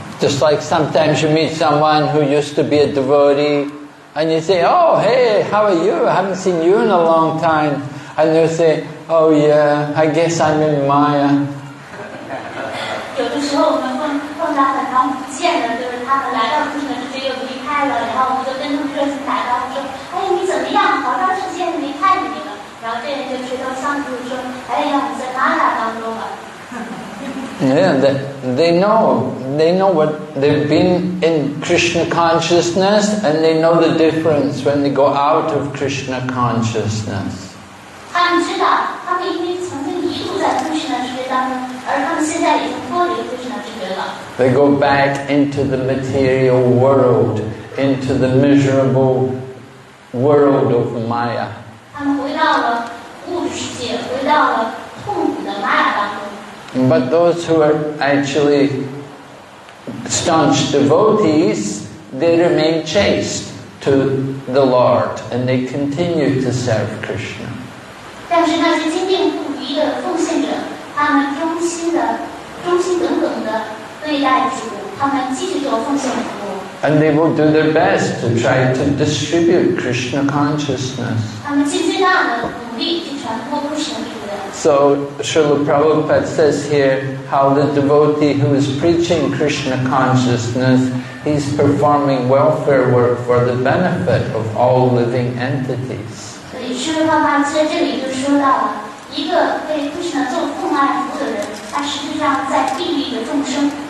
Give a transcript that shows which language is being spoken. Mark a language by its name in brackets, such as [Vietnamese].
[English] Just like sometimes you meet someone who used to be a devotee and you say, oh, hey, how are you? I haven't seen you in a long time. And they'll say, oh yeah, I guess I'm in Maya. [Chinese] 有的时候我们碰到很长不见的，就是他们来到Krishna之后又离开了，然后我们就跟他们热情打招呼说：“哎，你怎么样？好长时间没看见你了。” 然后这人就垂头丧气地说：“哎呀，我在玛雅当中了。” [English] Yeah, they know what they've been in Krishna consciousness, and they know the difference when they go out of Krishna consciousness. [Chinese] 他们知道，他们因为曾经一度在Krishna知觉当中，而他们现在已经脱离Krishna知觉了。 [English] They go back into the material world, into the miserable world of Maya. [Chinese] 他们回到了物质世界，回到了痛苦的玛雅当中。 [English] But those who are actually staunch devotees, they remain chaste to the Lord, and they continue to serve Krishna. [Chinese] 但是那些坚定不移的奉献者，他们忠心耿耿的对待主，他们继续做奉献服务。 [English] And they will do their best to try to distribute Krishna consciousness. [Chinese] 他们尽最大的努力去传播Krishna知觉。 [English] So Srila Prabhupada says here how the devotee who is preaching Krishna consciousness, he's performing welfare work for the benefit of all living entities. [Chinese] 所以释迦牟尼在这里就说到了，一个为Krishna做奉爱服务的人，他实际上在利益着众生。